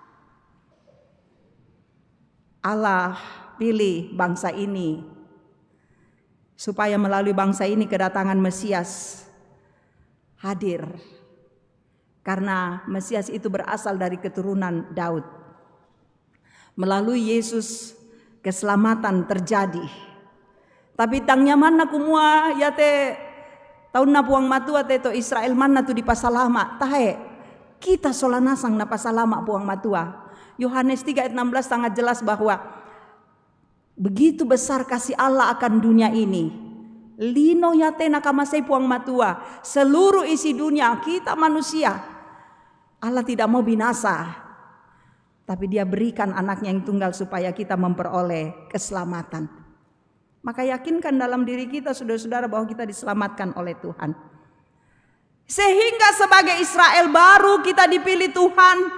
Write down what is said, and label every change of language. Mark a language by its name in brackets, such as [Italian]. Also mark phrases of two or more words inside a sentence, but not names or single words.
[Indonesian] Allah pilih bangsa ini supaya melalui bangsa ini kedatangan Mesias hadir. Karena Mesias itu berasal dari keturunan Daud. Melalui Yesus keselamatan terjadi. [Toraja-Sa'dan] Tapi tangnya mana kumua ya te tahun na puang matua te to Israel mana tu di pasalama tahe kita solanasang na pasalama puang matua. [Indonesian] Yohanes 3 ayat 16 sangat jelas bahwa begitu besar kasih Allah akan dunia ini. [Toraja-Sa'dan] Lino yate nakamasay puang matua, [Indonesian] seluruh isi dunia kita manusia. Allah tidak mau binasa, tapi Dia berikan anaknya yang tunggal supaya kita memperoleh keselamatan. Maka yakinkan dalam diri kita, saudara-saudara, bahwa kita diselamatkan oleh Tuhan. Sehingga sebagai Israel baru kita dipilih Tuhan.